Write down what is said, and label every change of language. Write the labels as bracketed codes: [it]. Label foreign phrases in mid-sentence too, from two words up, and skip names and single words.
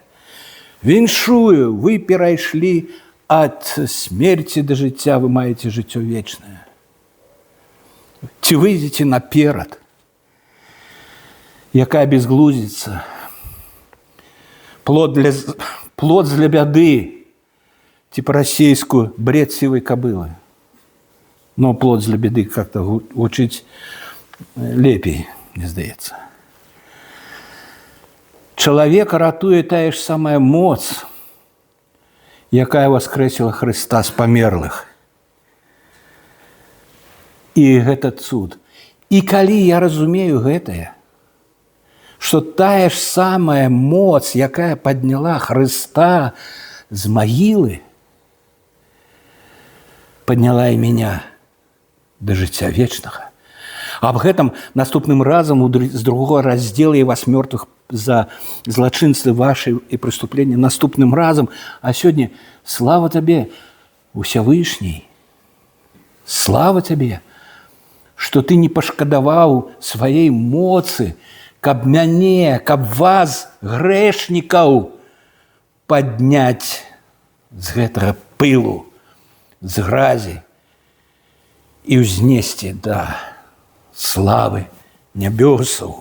[be] Віншую, вы перайшлі ад смерти до жыцця, вы маеце жыццё вечнае. Ці выйдзеце наперад? Якая безглуздзіца. Плод для бяды. Ці по-расейску [ru] бред сівай кобылы. Но плод для беды как-то [be] гучыць лепей, мне здаецца. Чалавека ратуе тая ж самая моц, якая воскресила Христа з памерлых. І гэта цуд. І калі я разумею гэтае, што тая ж самая моц, якая падняла Христа з магілы, [ru] подняла и меня [be] до жыцця вечнага. Аб гэтым наступным разам з другого раздзела «І вас мёртвых за злачынствы [ru] ваши и преступления» [be] наступным разам. А сёння слава Табе, Усявышний, слава Табе, што Ты не пашкадаваў сваей моцы, каб мяне, каб вас, грэшнікаў, падняць з гэтага пылу, з гразі і ўзнесці да славы нябёсаў.